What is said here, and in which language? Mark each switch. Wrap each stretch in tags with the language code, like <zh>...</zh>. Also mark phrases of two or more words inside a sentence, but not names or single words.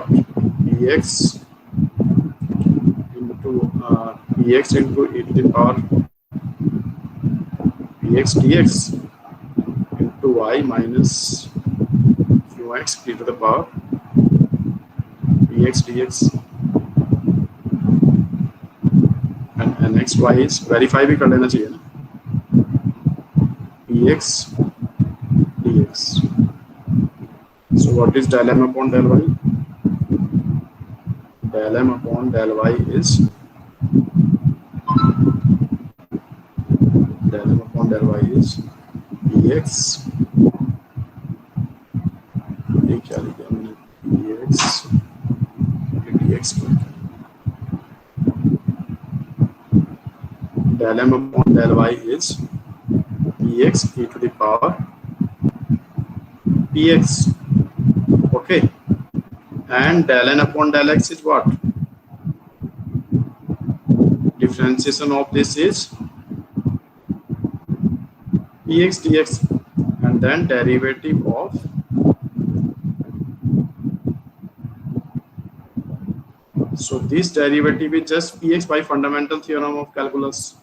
<en>px into e to the power px dx into y minus qx e to the power px dx, and nxy is</en> <hi>वेरीफाई भी कर लेना चाहिए ना,</hi> <en>px dx. So what is del m upon del y? Del m upon del y is px,</en> <hi>ये क्या लिखा मैंने,</hi> <en>px dx del m upon del y is px e to the power px, okay, and del n upon del x is what? Differentiation of this is px dx, and then derivative of so this derivative is just px by fundamental theorem of calculus.</en>